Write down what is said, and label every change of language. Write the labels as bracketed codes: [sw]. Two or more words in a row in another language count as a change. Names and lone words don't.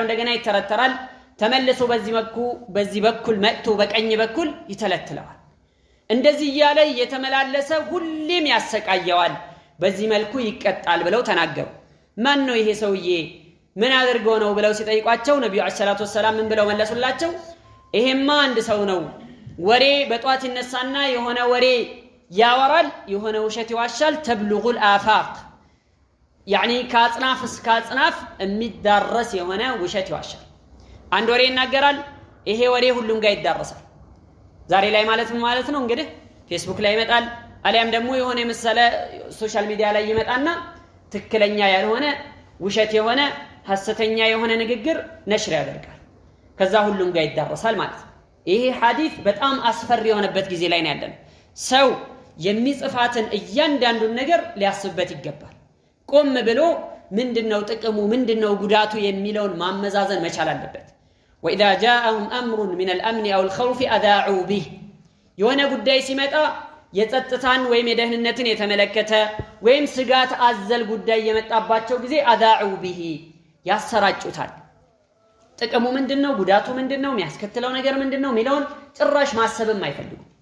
[am] እንደገና ይተረተራል ተመልሶ በዚህ በኩል መጥቶ በቀኝ በኩል ይተለትለዋል እንደዚህ ያለ የተመላለሰ ሁሌም ያሰቃየዋል በዚህ መልኩ ይቀጣል ብለው ተናገሩ ማን ነው ይሄ ሰውዬ ምን አድርጎ ነው ብለው ሲጠይቋቸው ነብዩ [ar] صلى الله عليه وسلم [am] ምን ብለው መለሱላቸው ይሄማ አንድ ሰው ነው ወሬ በጧት ይነሳና የሆነ ወሬ ያወራል የሆነ ውሸት ይዋሻል [ar] تبلغ الآفاق يعني كاصناف [am] እስከ አጽናፍ የሚዳረስ የሆነ ውሸት ይዋሻል አንድ ወሬ ይናገራል ይሄ ወሬ ሁሉም ጋር ይዳረሳል ዛሬ ላይ ማለት ነው እንግዲህ ፌስቡክ ላይ ይመጣል አሊያም ደግሞ የሆነ መሰለ [en] social media [am] ላይ ይመጣና ትክክለኛ ያልሆነ ውሸት የሆነ ሐሰተኛ የሆነ ንግግር ነሽር ያደርጋል ከዛ ሁሉም ጋር ይዳረሳል ማለት ነው ይሄ ሐዲስ በጣም አስፈሪ የሆነበት ጊዜ ላይ ነው ያለን ሰው የሚጽፋትን እያንዳንዱን ነገር ሊያስብበት ይገባል ቆም ብሎ ምንድነው ጥቅሙ ምንድነው ጉዳቱ የሚለውን ማመዛዘን መቻል አለበት [ar] واذا جاءهم امر من الامن او الخوف اذاعوا به [am] የሆነ ጉዳይ ሲመጣ የጸጥታን ወይም የደህንነትን የተመለከተ ወይም ስጋት አዘል ጉዳይ የመጣባቸው ጊዜ [ar] اذاعوا به [am] ያሰራጩታል ጥቅሙ ምንድነው ጉዳቱ ምንድነው የሚያስከትለው ነገር ምንድነው ሚለውን ጭራሽ ማሰብም አይፈልጉም